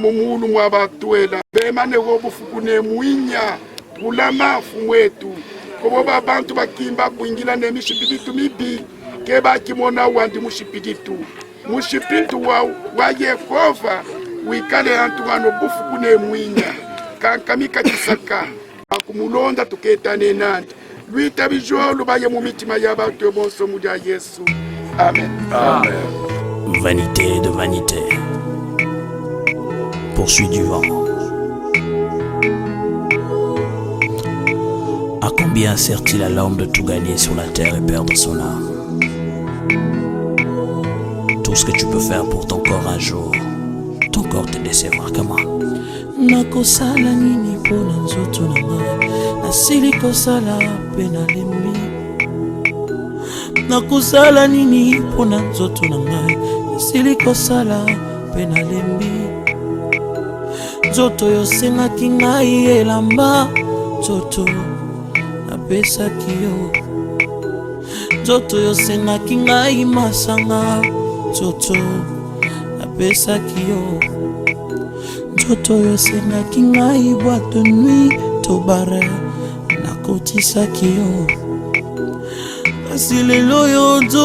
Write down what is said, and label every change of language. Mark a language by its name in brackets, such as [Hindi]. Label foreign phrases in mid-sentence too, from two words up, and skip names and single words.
[Luba-Katanga] mumulu mwa batwela bemane wobufukune mwinya bulama fumwetu kobo babantu bakimba kuingila nemishipilitu mibi keba kimona wandi mushipilitu wa Yehova wikale antu wano bufukune mwinya kankamika kisaka akumulonda tuketane nandi luita bijolo baye mu mitima y'abantu bonso mu ya Yesu. Amen. Amen. [French] Vanité de vanité, poursuit du vent. À combien sert-il à l'homme de tout gagner sur la terre et perdre son âme? Tout ce que tu peux faire pour ton corps un jour, ton corps te décevra. Comment? [Lingala] nakosala nini mpona nzoto na ngai nasili kosala mpe nalembi nakosala nini mpona nzoto na ngai nasili kosala mpe nalembi nzoto yosengaki ngai elamba nzoto napesaki yo nzoto yosengaki ngai masanga nzoto napesaki yo nzoto yosengaki ngai [French] boîte de nuit [Lingala] to bare nakotisaki yo kasi lelo yo